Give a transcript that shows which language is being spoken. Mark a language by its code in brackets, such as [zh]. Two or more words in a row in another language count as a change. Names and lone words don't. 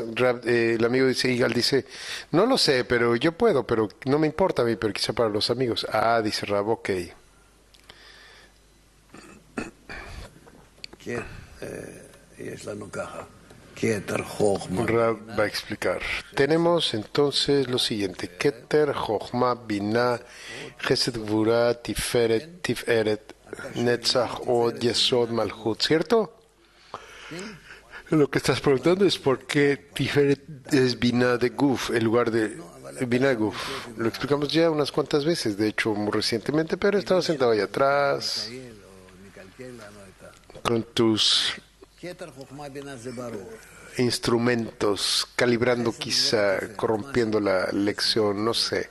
[es] Rab, el amigo dice, Igal dice, no lo sé, pero yo puedo, pero no me importa a mí, pero quizá para los amigos. Ah, dice Rab, ok. Rab va a explicar. Tenemos entonces lo siguiente: [he] כתר, חכמה, בינה, חסד, גבורה, תפארת, נצח, הוד, יסוד, מלכות, [es] ¿cierto? Lo que estás preguntando es por qué Tiferet es Binah de Guf, el lugar de Binah de Guf. Lo explicamos ya unas cuantas veces, de hecho muy recientemente, pero estaba sentado ahí atrás con tus instrumentos, calibrando quizá, corrompiendo la lección, no sé.